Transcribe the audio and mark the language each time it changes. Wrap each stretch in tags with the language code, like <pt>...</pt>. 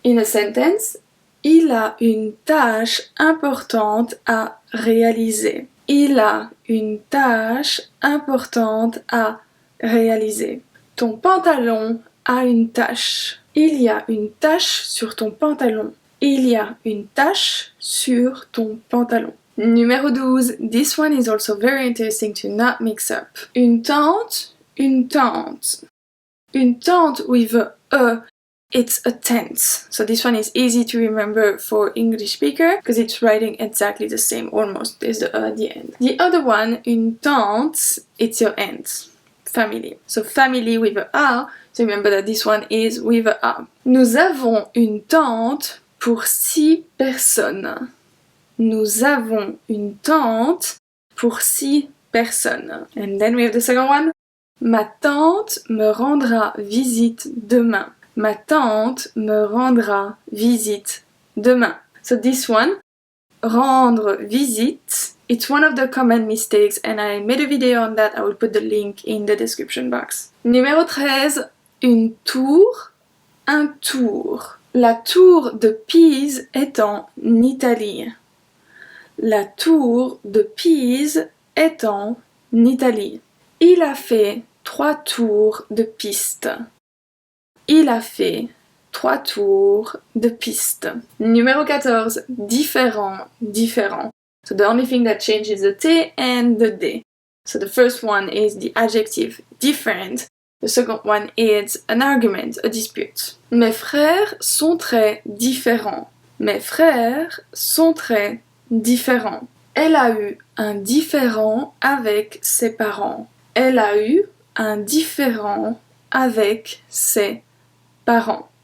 <en>In a sentence,</en> <fr>il a une tâche importante à réaliser. Il a une tâche importante à réaliser. Ton pantalon a une tache. Il y a une tache sur ton pantalon. Il y a une tache sur ton pantalon. Numéro 12.</fr> <en>This one is also very interesting to not mix up. Une tente, une tente. Une tente with a E. It's a tent. So this one is easy to remember for English speaker because it's writing exactly the same almost. There's the at the end. The other one, une tante, it's your aunt. Family. So family with a A. So remember that this one is with a A.</en> <fr>Nous avons une tente pour 6 personnes. Nous avons une tente pour 6 personnes.</fr> <en>And then we have the second one.</en> <fr>Ma tante me rendra visite demain. Ma tante me rendra visite demain.</fr> <en>So this one, rendre visite, it's one of the common mistakes and I made a video on that. I will put the link in the description box.</en> <fr>Numéro 13, une tour, un tour. La tour de Pise est en Italie. La tour de Pise est en Italie. Il a fait 3 tours de piste. Il a fait 3 tours de piste.</fr> <en>Numéro 14, différent, différent. So the only thing that changes is the T and the D. So the first one is the adjective different. The second one is an argument, a dispute.</en> <fr>Mes frères sont très différents. Mes frères sont très différents. Elle a eu un différend avec ses parents. Elle a eu un différend avec ses parents.</fr>